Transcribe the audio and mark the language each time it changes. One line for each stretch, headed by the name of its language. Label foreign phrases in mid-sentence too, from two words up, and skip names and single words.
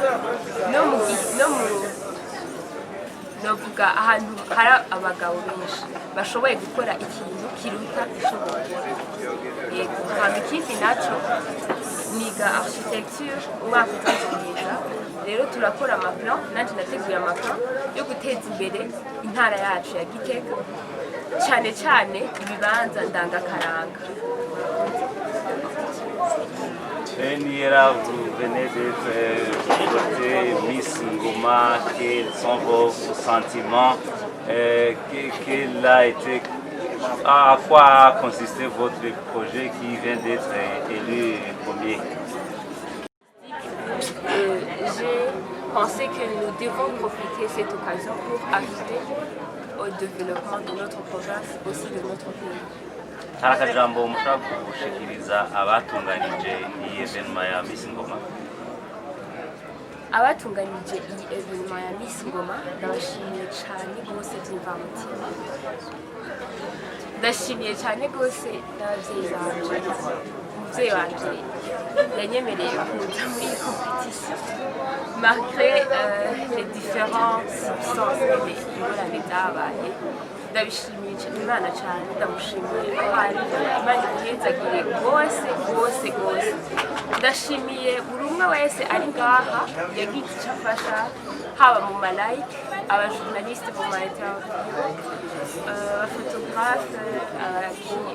Rundi: novuga ahantu hari abagabo benshi bashoboye gukora ikintu kiruta icyo bakora yego hama ikindi naco niga architecture umwaka utazuheza rero turakora amaplan nanjye nateguye amaplan yo guteza imbere intara yacu ya Gitega cyane cyane ibibanza ndangakaranga.
French: Niera, vous venez d'être votée Miss Ngoma, quels sont vos sentiments, à quoi a consisté votre projet qui vient d'être élu premier? J'ai pensé que nous devons profiter de cette occasion pour ajouter au développement de notre province, aussi de notre pays.
Rundi: hari akajambo mushaka gushikiriza abatunganyije iyi evenema ya Miss Ngoma? Abatunganyije iyi evenema ya Miss Ngoma ndabashimiye cyane rwose by'imvamutima. Ndashimiye cyane rwose n'ababyeyi banje. Umubyeyi wanje yanyemereye kuza muri iyi competition
French: malgré les différentes circonstances
Rundi: ingorane zabaye. Ndabishimiye Imana cyane, ndamushimiye abari Imana ihezagire rwose. Ndashimiye buri umwe wese ari ngaha yagize icyo afasha, haba mu malayike, abajournaliste mu mainterview, abafotografe, abakinnyi.